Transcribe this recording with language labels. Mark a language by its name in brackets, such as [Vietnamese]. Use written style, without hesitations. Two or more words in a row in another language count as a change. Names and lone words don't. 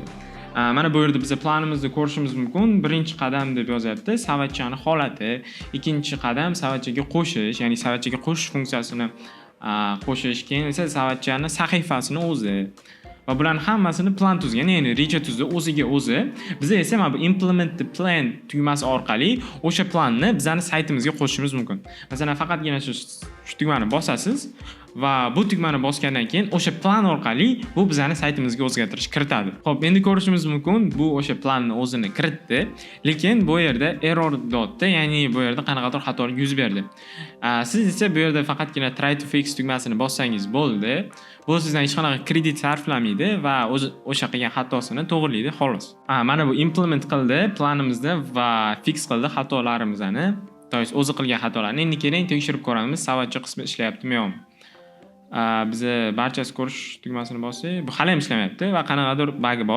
[Uzbek] Mana bu yerda biz planimizni ko'rishimiz mumkin. Birinchi qadam deb yozyapti, savatchani holati. Ikkinchi qadam savatchaga qo'shish, ya'ni savatchaga qo'shish funksiyasini qo'shish, keyin esa savatchani sahifasini o'zi va bularning hammasini plan tuzgan, ya'ni reja tuzdi o'ziga o'zi. Biz esa mana bu [English] implement the plan [Uzbek] tugmasi orqali o'sha planni bizning saytimizga qo'shishimiz mumkin. Masalan, faqatgina shu tugmani bosasiz va bu tugmani bosgandan keyin o'sha plan orqali bu bizning saytimizga o'zgartirish kiritadi. Xo'p, endi ko'rishimiz mumkin, bu o'sha planni o'zini kiritdi, lekin bu yerda error dotdi, ya'ni bu yerda qanaqadir xatolik yuz berdi. Siz esa bu yerda faqatgina [English] try to fix [Uzbek] tugmasini bossangiz bo'ldi. Bu sizdan hech qanaqa kredit sarflamaydi va o'sha qilgan xatosini to'g'rilaydi xolos. Mana bu implement qildi planimizni va fix qildi xatolarimizni, to'g'ri o'zi qilgan xatolarni. Endi keling tekshirib ko'ramiz, savatcha qismi ishlayaptimi yo'qmi. Biz barchasi ko'rish tugmasini bossak, bu hali ham ishlamayapti va qanaqadir bug bor.